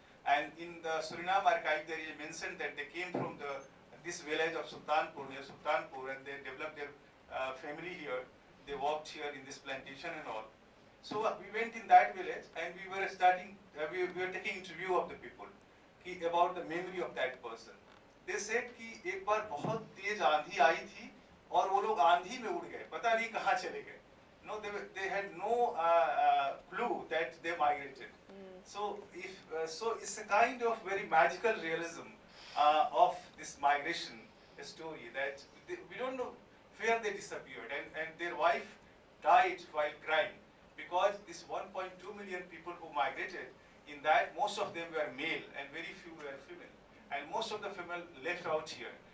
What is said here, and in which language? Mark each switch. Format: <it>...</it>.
<en>And in the Suriname archive, there is mentioned that they came from this village of Sultanpur, near Sultanpur, and they developed their family here. They worked here in this plantation and all. So we went in that village, and we were taking interview of the people about the memory of that person. They said</en> <hi>कि एक बार बहुत तेज आंधी आई थी और वो लोग आंधी में उड़ गए, पता नहीं कहाँ चले गए.</hi> <en>No, they had no clue that they migrated. So it's a kind of very magical realism of this migration story, that we don't know where they disappeared, and their wife died while crying, because this 1.2 million people who migrated, in that most of them were male and very few were female, and most of the female left out here.</en>